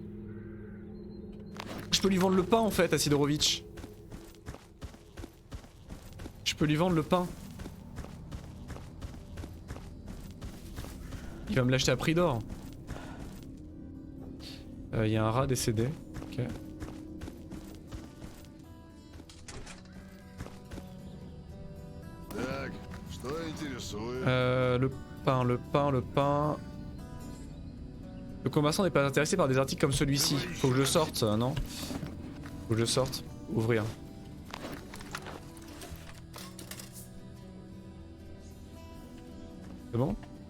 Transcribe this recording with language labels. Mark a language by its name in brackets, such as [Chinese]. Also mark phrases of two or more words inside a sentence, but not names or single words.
[French] Je peux lui vendre le pain en fait à Sidorovic. Je peux lui vendre le pain. Il va me l'acheter à prix d'or. Il y a un rat décédé. Ok. [Russian] Так, что интересует? [French] Le pain, le pain, le pain... Le commerçant n'est pas intéressé par des articles comme celui-ci. Faut que je sorte, non? Faut que je sorte. Ouvrir. C'est bon?